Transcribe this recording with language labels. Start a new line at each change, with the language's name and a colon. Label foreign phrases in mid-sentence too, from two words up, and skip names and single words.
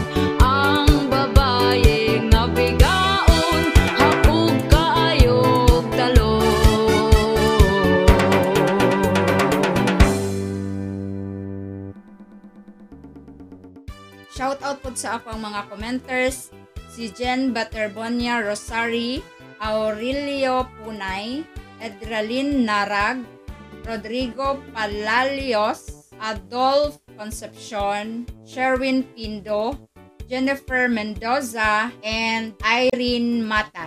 Cebuano: Ang babaye nga bigaon hakog kaayog talong.
English: Shout out
Cebuano: po sa akong mga commenters, si Jen Baterbonia Rosari, Aurelio Punay, Edralin Narag, Rodrigo Palalios, Adolf Concepcion, Sherwin Pindo, Jennifer Mendoza, and Irene Mata.